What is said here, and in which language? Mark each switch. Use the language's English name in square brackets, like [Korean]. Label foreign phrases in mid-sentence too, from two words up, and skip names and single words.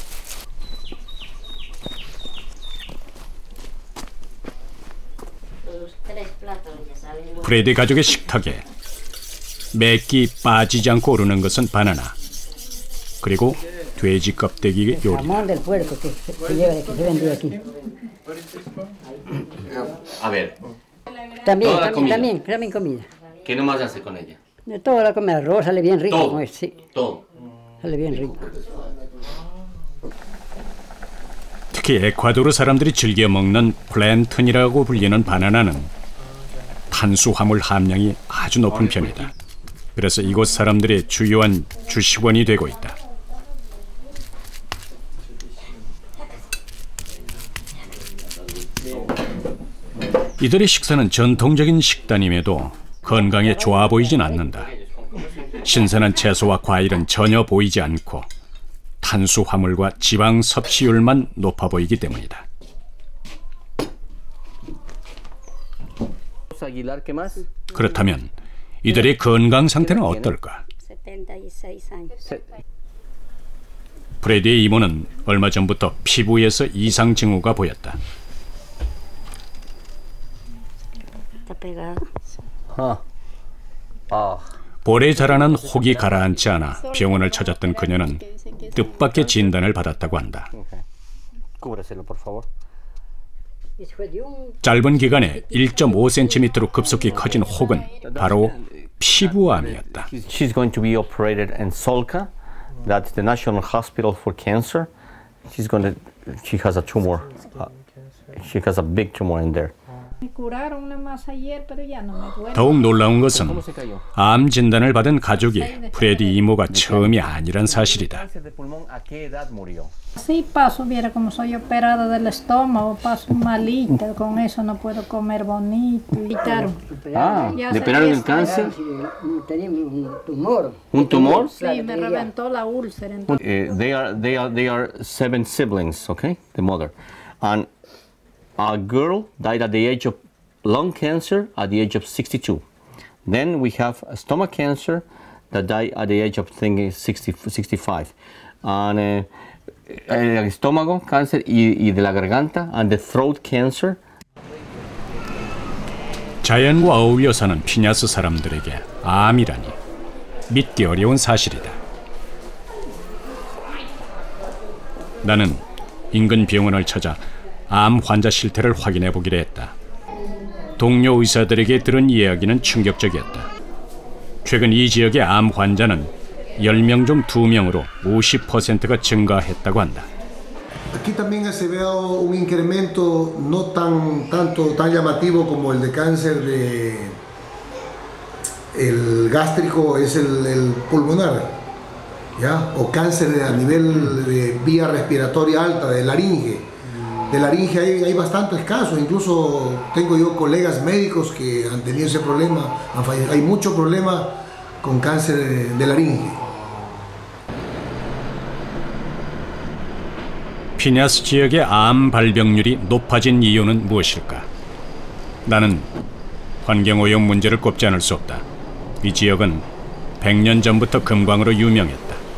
[Korean] 프레디 가족의 식탁에 매 끼 빠지지 않고 오르는 것은 바나나, 그리고 돼지 껍데기 요리다. [Spanish] Jamón del puerco que se vendía aquí. A ver, También, Toda la comida. también comida. ¿qué nomás hace con ella? De toda la comida, arroz sale bien rico Todo. con esto, sí, Todo. sale bien rico. [Korean] 특히 에콰도르 사람들이 즐겨 먹는 플랜턴이라고 불리는 바나나는 탄수화물 함량이 아주 높은 편이다. 그래서 이곳 사람들의 주요한 주식원이 되고 있다. 이들의 식사는 전통적인 식단임에도 건강에 좋아 보이진 않는다. 신선한 채소와 과일은 전혀 보이지 않고 탄수화물과 지방 섭취율만 높아 보이기 때문이다. [Spanish] Aguilar, ¿qué más? [Korean] 그렇다면 이들의 건강 상태는 어떨까? [Spanish] 76 años. [Korean] 프레디의 이모는 얼마 전부터 피부에서 이상 징후가 보였다. [Spanish] Está pegado. [Korean] 볼에 자라는 혹이 가라앉지 않아 병원을 찾았던 그녀는 뜻밖의 진단을 받았다고 한다. [Spanish] Cúbreselo, por favor. [Korean] 짧은 기간에 1.5cm로 급속히 커진 혹은 바로 피부암이었다. [English] She's going to be operated in Solca. That's the National Hospital for Cancer. She has a tumor. She has a big tumor in there. [Korean] 더욱 놀라운 것은 암 진단을 받은 가족이 프레디 이모가 처음이 아니란 사실이다. [Spanish] Sí, paso, viera como soy operada del estómago, paso malita, con eso no puedo comer bonito. ¿Le operaron el cáncer? Tenía un tumor. ¿Un tumor? Sí, me reventó la úlcera. [English] They are 7 siblings, okay? The mother. And a girl died at the age of lung cancer at the age of 62. Then we have a stomach cancer that died at the age of 65. [Spanish] And el estómago cáncer y de la garganta [English] and the throat cancer. [Korean] 자연과 어울려 사는 피냐스 사람들에게 암이라니 믿기 어려운 사실이다. 나는 인근 병원을 찾아 암 환자 실태를 확인해 보기로 했다. 동료 의사들에게 들은 이야기는 충격적이었다. 최근 이 지역의 암 환자는 10명 중 2명으로 50%가 증가했다고 한다. [Spanish] Aquí también se ve un incremento no tan llamativo como el de cáncer el gástrico, es el pulmonar, ¿ya? O cáncer a nivel de vía respiratoria alta, de laringe. De laringe hay bastantes casos, incluso tengo yo colegas médicos que han tenido ese problema, hay mucho problema con cáncer de laringe. [Korean] 피냐스 지역의 암 발병률이 높아진 이유는 무엇일까? 나는 환경오염 문제를 꼽지 않을 수 없다. 이 지역은 100년 전부터 금광으로 유명했다.